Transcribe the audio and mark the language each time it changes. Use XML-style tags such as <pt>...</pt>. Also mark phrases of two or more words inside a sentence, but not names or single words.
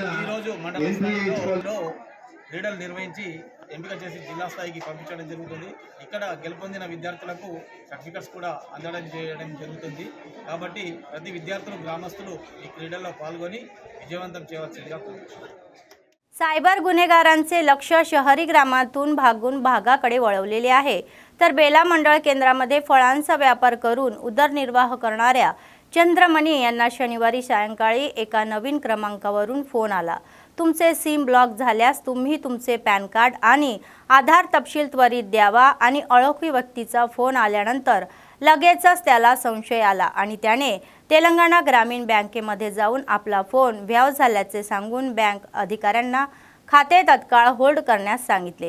<te>ఈరోజు మండల స్థాయిలో క్రీడలు నిర్వహించి ఎంపిక చేసి జిల్లా స్థాయికి పంపించడం జరుగుతుంది। ఇక్కడ గెలుపొందిన విద్యార్థులకు సర్టిఫికెట్స్ కూడా అందడం చేయడం జరుగుతుంది। కాబట్టి ప్రతి విద్యార్థులు గ్రామస్తులు ఈ క్రీడల్లో పాల్గొని విజయవంతం చేయవలసిందిగా కోరుతున్నాను।</te> <mr>सायबर गुन्हेगारांचे लक्ष शहरी ग्रामातून भागून भागाकडे वळवलेले आहे। तर बेला मंडळ केंद्रामध्ये फळांचा व्यापार करून उदरनिर्वाह करणाऱ्या चंद्रमणी यांना शनिवारी सायंकाळी एका नवीन क्रमांकावरून फोन आला। तुमचे सिम ब्लॉक झाल्यास तुम्ही तुमचे पॅन कार्ड आणि आधार तपशील त्वरित द्यावा आणि अनोळखी व्यक्तीचा फोन आल्यानंतर लगेचच त्याला संशय आला आणि त्याने तेलंगणा ग्रामीण बँकेमध्ये जाऊन आपला फोन व्याव झाल्याचे सांगून बँक अधिकाऱ्यांना खाते तत्काळ होल्ड करण्यास सांगितले।</mr>